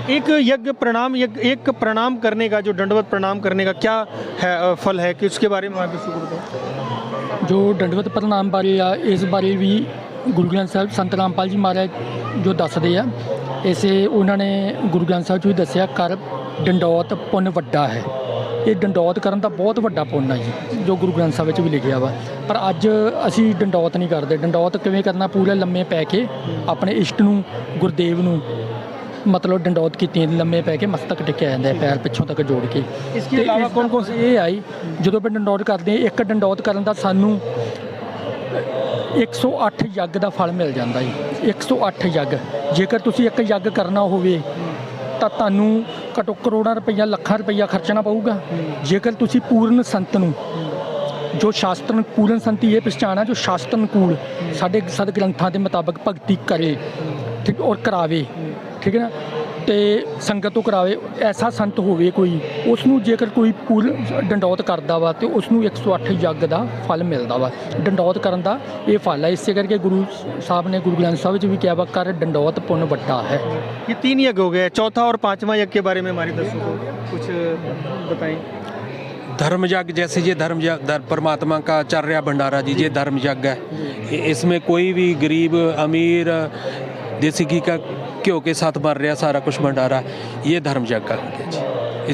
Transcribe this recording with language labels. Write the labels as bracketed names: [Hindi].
[Hindi] एक यज्ञ प्रणाम यज्ञ, एक प्रणाम करने का, जो दंडवत प्रणाम करने का क्या है फल है कि उसके बारे में आप बताओ। [Punjabi] जो दंडवत प्रणाम बारे आ इस बारे भी गुरु ग्रंथ ਸਾਹਿਬ संत रामपाल जी महाराज जो दसदे आ, इसे उन्होंने गुरु ग्रंथ ਸਾਹਿਬ 'ਚ ਵੀ ਦੱਸਿਆ, ਕਰ ਡੰਡੌਤ ਪੁੰਨ ਵੱਡਾ ਹੈ। ਇਹ ਡੰਡੌਤ ਕਰਨ ਦਾ ਬਹੁਤ ਵੱਡਾ ਪੁੰਨ ਹੈ ਜੀ, ਜੋ ਗੁਰੂ ਗ੍ਰੰਥ ਸਾਹਿਬ ਵਿੱਚ ਵੀ ਲਿਖਿਆ ਵਾ। ਪਰ ਅੱਜ ਅਸੀਂ ਡੰਡੌਤ ਨਹੀਂ ਕਰਦੇ। ਡੰਡੌਤ ਕਿਵੇਂ ਕਰਨਾ? ਪੂਰੇ ਲੰਮੇ ਪੈ ਕੇ ਆਪਣੇ ਇਸ਼ਟ ਨੂੰ, ਗੁਰਦੇਵ ਨੂੰ ਮਤਲਬ ਡੰਡੌਤ ਕੀਤੀ, ਲੰਮੇ ਪੈ ਕੇ ਮਸਤਕ ਟਿਕਿਆ ਜਾਂਦਾ ਹੈ, ਪੈਰ ਪਿੱਛੋਂ ਤੱਕ ਜੋੜ ਕੇ। ਇਸ ਤੋਂ ਇਲਾਵਾ ਕੌਣ ਕੌਣ ਇਹ ਆਈ ਜਦੋਂ ਆਪਾਂ ਡੰਡੌਤ ਕਰਦੇ ਹਾਂ, ਇੱਕ ਡੰਡੌਤ ਕਰਨ ਦਾ ਸਾਨੂੰ 108 ਯੱਗ ਦਾ ਫਲ ਮਿਲ ਜਾਂਦਾ ਜੀ। 108 ਯੱਗ, ਜੇਕਰ ਤੁਸੀਂ ਇੱਕ ਯੱਗ ਕਰਨਾ ਹੋਵੇ ਤਾਂ ਤੁਹਾਨੂੰ ਘੱਟੋ ਕਰੋੜਾਂ ਰੁਪਈਆ, ਲੱਖਾਂ ਰੁਪਈਆ ਖਰਚਣਾ ਪਊਗਾ। ਜੇਕਰ ਤੁਸੀਂ ਪੂਰਨ ਸੰਤ ਨੂੰ, ਜੋ ਸ਼ਾਸਤਰਨ ਪੂਰਨ ਸੰਤੀ ਇਹ ਪਛਾਣ ਆ, ਜੋ ਸ਼ਾਸਤਰਨ ਕੂਲ ਸਾਡੇ ਸਦ ਗ੍ਰੰਥਾਂ ਦੇ ਮੁਤਾਬਕ ਭਗਤੀ ਕਰੇ, ਠੀਕ, ਔਰ ਕਰਾਵੇ, ਠੀਕ ਹੈ ਨਾ, ਤੇ ਸੰਗਤ ਤੋਂ ਕਰਾਵੇ, ਐਸਾ ਸੰਤ ਹੋਵੇ ਕੋਈ, ਉਸ ਨੂੰ ਜੇਕਰ ਕੋਈ ਪੂਰਨ ਡੰਡੌਤ ਕਰਦਾ ਵਾ ਤੇ ਉਸ ਨੂੰ 108 ਯੱਗ ਦਾ ਫਲ ਮਿਲਦਾ ਵਾ। ਡੰਡੌਤ ਕਰਨ ਦਾ ਇਹ ਫਲ ਹੈ। ਇਸੇ ਕਰਕੇ ਗੁਰੂ ਸਾਹਿਬ ਨੇ ਗੁਰੂ ਗ੍ਰੰਥ ਸਾਹਿਬ 'ਚ ਵੀ ਕਿਹਾ ਵਾ, ਕਰ ਡੰਡੌਤ ਪੁੰਨ ਵੱਡਾ है। [Hindi] ये 3 यज्ञ हो गए, चौथा और 5वां यज्ञ के बारे में हमारे दर्शकों को कुछ बताएं। धर्म यज्ञ, जैसे ये धर्म यज्ञ परमात्मा का चल रहा भंडारा जी, ये धर्म यज्ञ है। इसमें कोई भी गरीब अमीर देसी घी का घ्यो के साथ मर रहा सारा कुछ भंडारा, ये धर्म यज्ञ का जी।